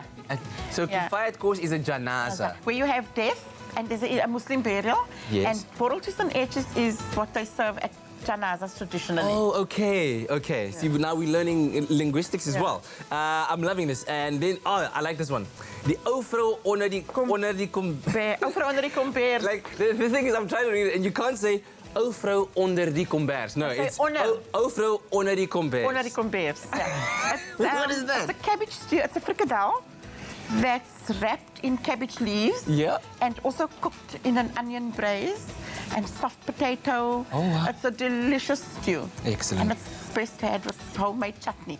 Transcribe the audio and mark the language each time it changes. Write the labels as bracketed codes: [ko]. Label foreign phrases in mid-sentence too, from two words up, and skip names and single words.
[en] So kifaaidkos is a janaza. Where you have death, and there's a Muslim burial. Yes. And worteltjies and ertjies is what they serve at janazas traditionally. Oh, okay. See, now we're learning linguistics as well. I'm loving this. And then, I like this one. [af] The ou vrou onder die komber. Ou vrou onder die komber. [en] Like, the thing is, I'm trying to read it, and you can't say [af] ou vrou onder die kombers. [en] No, it's [af] ou vrou onder die kombers. Onder die kombers, [en] yeah. What is that? It's a cabbage stew. It's a frikadel that's wrapped in cabbage leaves. Yeah. And also cooked in an onion braise and soft potato. Oh, wow. It's a delicious stew. Excellent. And it's best had with homemade chutney.